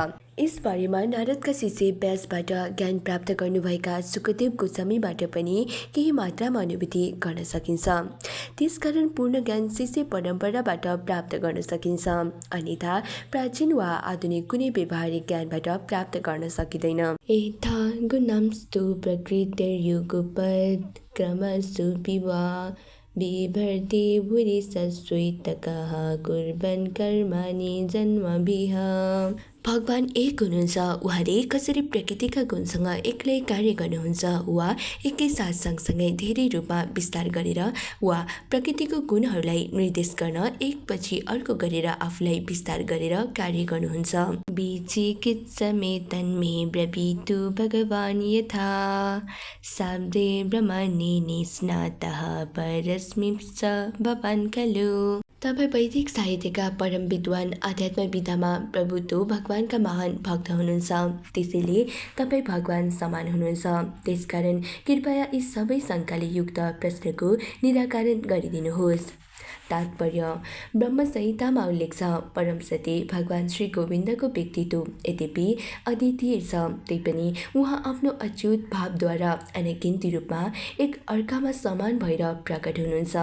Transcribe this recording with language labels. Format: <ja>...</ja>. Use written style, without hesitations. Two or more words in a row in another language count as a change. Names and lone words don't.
<ne>यस बारेमा नारदका शिष्य व्यासबाट ज्ञान प्राप्त गर्नुभएका सुखदेव गोस्वामीबाट पनि केही मात्रामा अनुभूति गर्न सकिन्छ। त्यसकारण पूर्ण ज्ञान शिष्य परम्पराबाट प्राप्त गर्न सकिन्छ, अन्यथा प्राचीन वा आधुनिक कुनै व्यवहारिक ज्ञानबाट प्राप्त गर्न सकिँदैन।</ne> <sa>यथा गुणस्तु प्रकृतिर्युगपत् क्रमस्तु विवा बिभर्ति भूरि सस्वैतकः कुर्वन् कर्माणि जन्मभिः।</sa> <ne>भगवान एक हुनुहुन्छ। उहाँले कसरी प्रकृतिका गुणसँग एक्लै कार्य गर्नुहुन्छ वा एकैसाथ सँगसँगै धेरै रूपमा विस्तार गरेर वा प्रकृतिको गुणहरूलाई निर्देश गर्न एकपछि अर्को गरेर आफूलाई विस्तार गरेर कार्य गर्नुहुन्छ।</ne> <sa>विचिकित्समे तन्मे ब्रवीतु भगवान् यथा शाब्दे ब्रह्मणे निष्णातः परस्मिंश्च भवान् खलु।</sa> <ne>तपाईँ वैदिक साहित्यका परम विद्वान, आध्यात्म विधामा प्रभुत्व भगवानका महान भक्त हुनुहुन्छ, त्यसैले तपाईँ भगवान समान हुनुहुन्छ। त्यसकारण कृपया यी सबै शङ्काले युक्त प्रश्नको निराकरण गरिदिनुहोस्। तात्पर्य ब्रह्म संहितामा उल्लेख छ, परम सत्य भगवान श्री गोविन्दको व्यक्तित्व यद्यपि अद्वितीय छ, तैपनि उहाँ आफ्नो अच्युत भावद्वारा अनगिन्ती रूपमा एक अर्कामा समान भएर प्रकट हुनुहुन्छ।</ne>